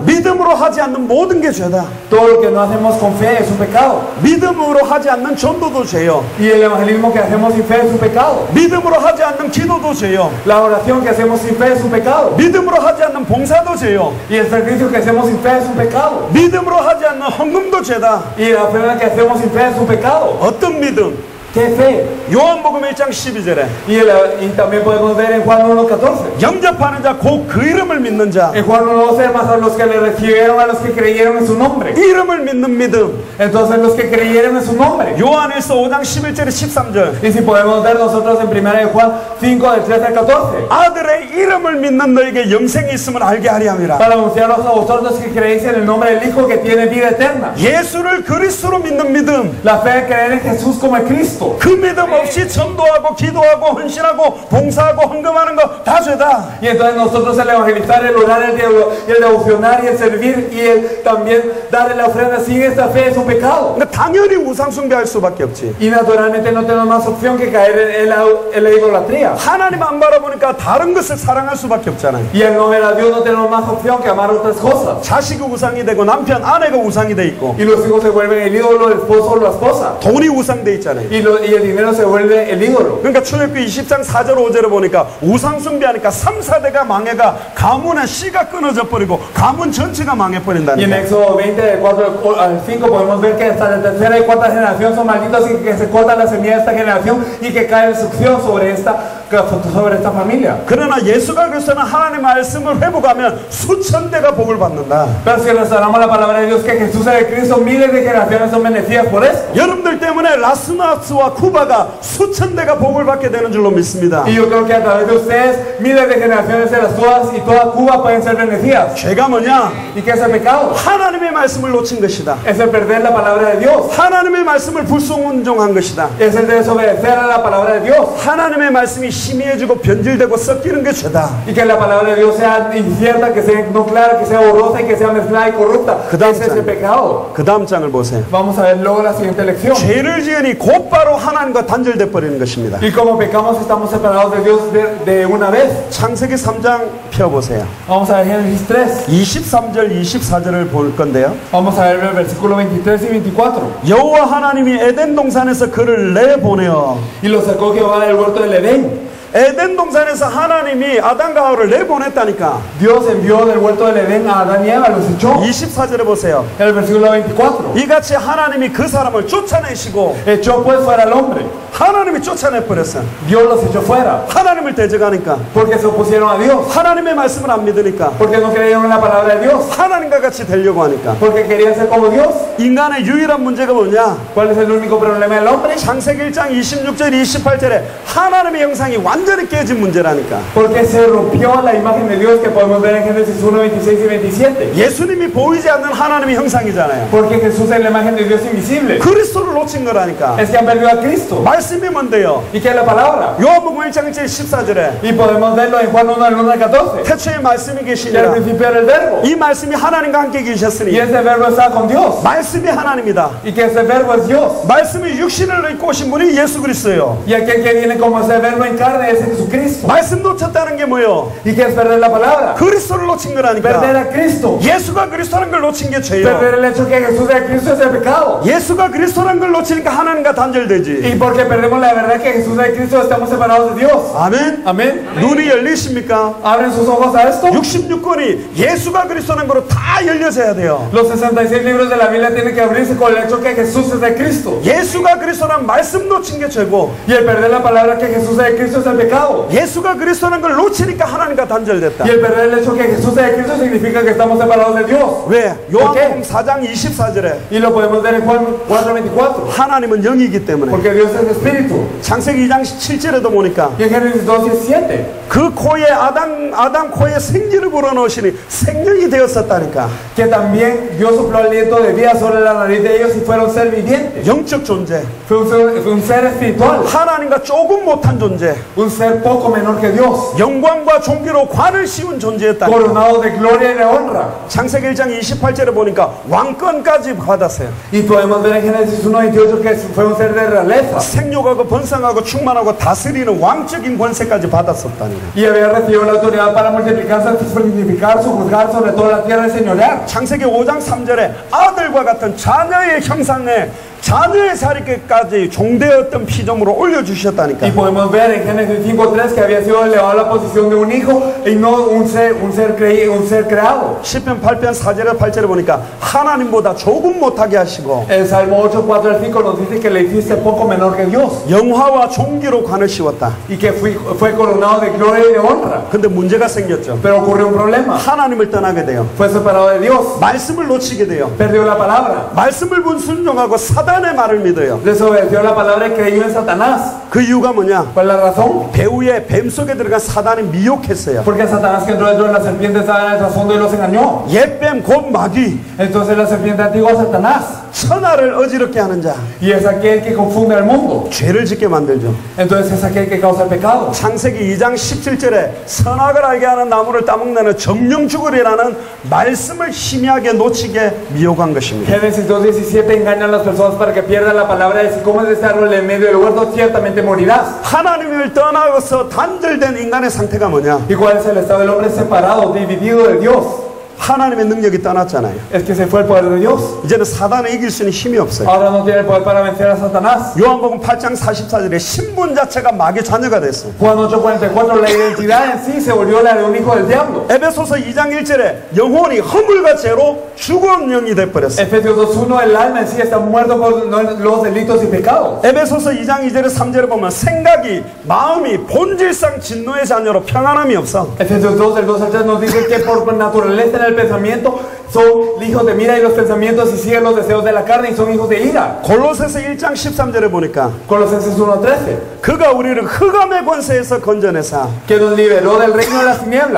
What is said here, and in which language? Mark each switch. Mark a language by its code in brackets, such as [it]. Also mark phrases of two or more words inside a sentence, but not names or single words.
[ko] 믿음으로 하지 않는 모든 게 죄다. [es] Todo lo que no hacemos con fe es un pecado. [ko] 믿음으로 하지 않는 전도도 죄요. [es] Y el evangelismo que hacemos sin fe es un pecado. [ko] 믿음으로 하지 않는 기도도 죄요. [es] La oración que hacemos sin fe es un pecado. [ko] 믿음으로 하지 않는 봉사도 죄요. [es] Y el sacrificio que hacemos sin fe es un pecado. [ko] 믿음으로 하지 않는 헌금도 죄다. [es] Y la ofrenda que hacemos sin fe es un pecado. [ko] 어떤 믿음? [es] ¿Qué fe? [ko] 요한복음 1장 12절에 [es] Y también podemos ver en Juan 1:14. [ko] 영접하는 자 곧 그 이름을 믿는 자. [es] En Juan 1:12, más a los que le recibieron, a los que creyeron en su nombre. [ko] 이름을 믿는 믿음. [es] Entonces los que creyeron en su nombre. [ko] 요한일서 5장 11절에 13절. [es] Y si podemos ver nosotros en 1 de Juan 5, del 13 al 14. [ko] 아들의 이름을 믿는 너에게 영생이 있음을 알게 하리 함이라. [es] Para anunciaros a vosotros que creéis en el nombre del Hijo que tiene vida eterna. [ko] 예수를 그리스도로 믿는 믿음. [es] La fe de creer en Jesús como el Cristo. [ko] 그 믿음 없이 전도하고 기도하고 헌신하고 봉사하고 헌금하는 거 다 죄다. [es] Y entonces nosotros el evangelizar, el orar, el devocionar y el servir y el también darle la ofrenda sin esta fe es un pecado. [ko] 그러니까 당연히 우상 숭배할 수밖에 없지. [es] Y naturalmente no tenemos más opción que caer en la idolatría. [ko] 하나님 안 바라보니까 다른 것을 사랑할 수밖에 없잖아요. [es] Y al no ver a Dios no tenemos más opción que amar otras cosas. [ko] 자식이 우상이 되고 남편 아내가 우상이 돼 있고 [es] Y los hijos se vuelven el ídolo, el esposo o la esposa. [ko] 돈이 우상돼 있잖아요. [es] Y el dinero se vuelve el ídolo. [ko] 그러니까 출애굽기 20장 4절 5절에 보니까 우상 숭배하니까 3, 4대가 망해가 가문의 씨가 끊어져 버리고 가문 전체가 망해 [es] Y en [ko] 버린다니까. [es] Éxodo 20, del 4 al 5, podemos ver que hasta la tercera y cuarta generación son malditos y que se corta la semilla de esta generación y que cae destrucción sobre esta familia. [ko] 그러나 예수가 그리스도는 하나님의 말씀을 회복하면 수천 대가 복을 받는다. [es] Pero si restauramos la palabra de Dios que Jesús es el Cristo, miles de generaciones son bendecidas por eso. [ko] 여러분들 때문에 라스나스와 쿠바가 수천 대가 복을 받게 되는 줄로 믿습니다. [es] Y yo creo que a través de ustedes, miles de generaciones de las todas y toda Cuba pueden ser bendecidas. [ko] 죄가 뭐냐? [es] ¿Y qué es el pecado? [ko] 하나님의 말씀을 놓친 것이다. [es] Es el perder la palabra de Dios. [ko] 하나님의 말씀을 불순종한 것이다. [es] Es el desobedecer a la palabra de Dios. [ko] 하나님의 말씀이 희미해지고 변질되고 섞이는 게 죄다. [es] Y que la palabra de Dios sea incierta, que sea no clara, que sea borrosa y que sea mezclada y corrupta. Ese es el pecado. [ko] 그 다음 장을 보세요. [es] Vamos a ver luego la siguiente lección. [ko] 죄를 지으니 곧바로 하나님과 단절돼 버리는 것입니다. [es] Y como pecamos estamos separados de Dios de una vez. [ko] 창세기 3장 펴보세요. [es] Vamos a ver Génesis 3. [ko] 23절 24절을 볼 건데요. [es] Vamos a ver el versículo 23 y 24. [ko] 여호와 하나님이 에덴 동산에서 그를 내보내어. [es] Y lo sacó Jehová del huerto del Edén. [ko] 에덴 동산에서 하나님이 아담과 하와를 내보냈다니까. [es] Dios envió del huerto del Edén a Adán y Eva, los echó. [ko] 24절에 보세요. [es] El versículo 24. [ko] 이같이 하나님이 그 사람을 쫓아내시고 [es] Echó pues fuera al hombre. [ko] 하나님이 쫓아내버렸어요. [es] Dios los echó fuera. [ko] 하나님을 대적하니까. [es] Porque se opusieron a Dios. [ko] 하나님의 말씀을 안 믿으니까. [es] Porque no creyeron en la palabra de Dios. [ko] 하나님과 같이 되려고 하니까. [es] Porque querían ser como Dios. [ko] 인간의 유일한 문제가 뭐냐? [es] ¿Cuál es el único problema del hombre? [ko] 창세기 1장 26절 28절에 하나님의 형상이 완전히 깨진 문제라니까. [es] Porque se rompió la imagen de Dios que podemos ver en Génesis 1, 26 y 27. [ko] 예수님이 보이지 않는 하나님의 형상이잖아요. [es] Porque Jesús es la imagen de Dios invisible. [ko] 그리스도를 놓친 거라니까. [es] Es que han perdido a Cristo. [ko] 말씀이 뭔데요? [es] ¿Y qué es la palabra? [ko] 요한복음 1장 14절에 [es] Y podemos verlo en Juan 1, del 1 al 14. [ko] 태초에 말씀이 [es] Que al [ko] 계시니라. [es] principio era el verbo. [ko] 이 말씀이 하나님과 함께 [es] Y [ko] 계셨으니 [es] ese verbo está con Dios. [ko] 말씀이 하나님이다. [es] Y que ese verbo es Dios. [ko] 말씀이 육신을 입고 오신 분이 예수 그리스도예요. [es] Y aquel que viene como ese verbo en carne es Jesucristo. [ko] 말씀 놓쳤다는 게 뭐예요? [es] ¿Y qué es perder la palabra? [ko] 그리스도를 놓친 [es] Perder [ko] 거라니까. [es] a Cristo. [ko] 예수가 그리스도라는 걸 놓친 게 죄예요. [es] Perder el hecho que Jesús es Cristo es el pecado. [ko] 예수가 그리스도라는 걸 놓치니까 하나님과 단절되지. [es] Y porque perdemos la verdad que Jesús es Cristo estamos separados de Dios. [ko] 아멘. [es] Amén. [ko] 눈이 열리십니까? [es] Abren sus ojos a esto. [ko] 66권이 예수가 그리스도라는 거로 다 열려져야 돼요. [es] Los 66 libros de la Biblia tienen que abrirse con el hecho que Jesús es de Cristo. [ko] 예수가 그리스도라는 말씀 놓친 게 죄고, [es] Y el perder la palabra que Jesús es de Cristo es el pecado. [ko] 예수가 그리스도라는 걸 놓치니까 하나님과 단절됐다. [es] Y el perder el hecho que Jesús es de Cristo significa que estamos separados de Dios. [ko] 왜? 요한복음 4장 24절에 [es] Y lo podemos ver en Juan 4:24. [ko] 하나님은 영이기 때문에. [es] Porque Dios es espíritu. [ko] 창세기 2장 7절에도 보니까 [es] Y en Génesis 2:17. [ko] 그 코에 아담 코에 생기를 불어넣으시니 생명이 되었었다니까. [es] Que también Dios sopló aliento de vida sobre la nariz de ellos y fueron ser vivientes. [ko] 영적 존재. [es] Fue un ser espiritual. [ko] 하나님과 조금 못한 존재. [es] Un un ser poco menor que Dios, [ko] 영광과 존귀로 관을 씌운 존재였다. [es] coronado de gloria y de honra. [ko] 창세기 1장 28절에 보니까 왕권까지 받았어요. [es] Y podemos ver en Génesis 1:28 que fue un ser de realeza. [ko] 생육하고 번성하고 충만하고 다스리는 왕적인 권세까지 받았었다니. [es] Y había recibido la autoridad para multiplicarse, fructificar, sojuzgar sobre toda la tierra y señorear. [ko] 창세기 5장 3절에 아들과 같은 자녀의 형상에 자녀의 자리까지 종되었던 피조물을 올려주셨다니까. [es] Y podemos ver en Génesis 5:3 que había sido elevado a la posición de un hijo y no un ser creado. [ko] 시편 8편 4절에 8절에 보니까 하나님보다 조금 못하게 하시고 [es] El Salmo 8:4-5 nos dice que le hiciste poco menor que Dios [ko] 영화와 존귀로 관을 씌웠다. [es] y que fue coronado de gloria y de honra. [ko] 근데 문제가 생겼죠. [es] Pero ocurrió un problema. [ko] 하나님을 떠나게 돼요. [es] Fue separado de Dios. [ko] 말씀을 놓치게 돼요. [es] Perdió la palabra. [ko] 말씀을 불순종하고 사단의 말을 믿어요. [es] Desobedeció la palabra y creyó en Satanás. [ko] 그 이유가 뭐냐? [es] ¿Cuál es la razón? [ko] 배후에 뱀 속에 들어간 사단이 미혹했어요. [es] Porque Satanás que entró dentro de la serpiente estaba en el trasfondo y los engañó. [ko] 옛뱀 곧 마귀, [es] Entonces la serpiente antigua es Satanás. [ko] 천하를 어지럽게 하는 자, [es] Y es aquel que confunde al mundo. [ko] 죄를 짓게 만들죠. [es] Entonces es aquel que causa el pecado. [ko] 창세기 2장 17절에 선악을 알게 하는 나무를 따먹는 정령 죽으리라는 말씀을 희미하게 놓치게 미혹한 것입니다. [es] Génesis 2:17 engaña a las personas para que pierdan la palabra de si comes de este árbol en medio del huerto ciertamente morirás. [ko] 하나님을 떠나서 단절된 인간의 상태가 뭐냐? [es] ¿Y cuál es el estado del hombre separado, dividido de Dios? [ko] 하나님의 능력이 떠났잖아요. [es] Es que se fue el poder de Dios. [ko] 이제는 사단을 이길 수는 힘이 없어요. [es] Ahora no tiene el poder para vencer a Satanás. [ko] 요한복음 8장 44절에 신분 자체가 마귀 자녀가 됐어요. [es] Juan 8:44 la identidad en sí se volvió la de un hijo del diablo. [ko] 에베소서 2장 1절에 영혼이 허물과 죄로 죽은 영이 돼버렸어요. [es] Efesios 2:1 el alma en sí está muerto por los delitos y pecados. [ko] 에베소서 2장 2절에 3절에 보면 생각이 마음이 본질상 진노의 자녀로 평안함이 없어. [es] Efesios 2:2-3 nos dice que por naturaleza en el pensamiento son hijos de mira y los pensamientos y siguen los deseos de la carne y son hijos de ira. [ko] 골로새서 1장 13절에 보니까 [es] Colosenses 1:13 [ko] 그가 우리를 흑암의 권세에서 건져내사 [es] que nos liberó del reino de las tinieblas.